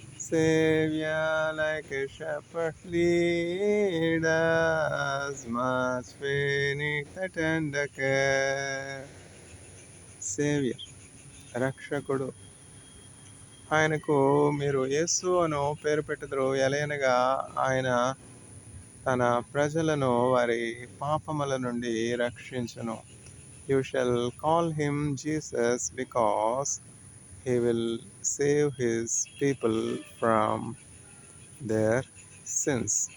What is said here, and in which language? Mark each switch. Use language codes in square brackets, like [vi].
[en] Savior, like a shepherd, lead us, much beneath the tender care. [te] Savior, రక్షకుడు. ఆయనకు మీరు యేసు అను పేరు పెట్టుదురు. ఎలయనగా ఆయన తన ప్రజలను వారి పాపముల నుండి రక్షించును. [en] You shall call him Jesus because he will save his people from their sins.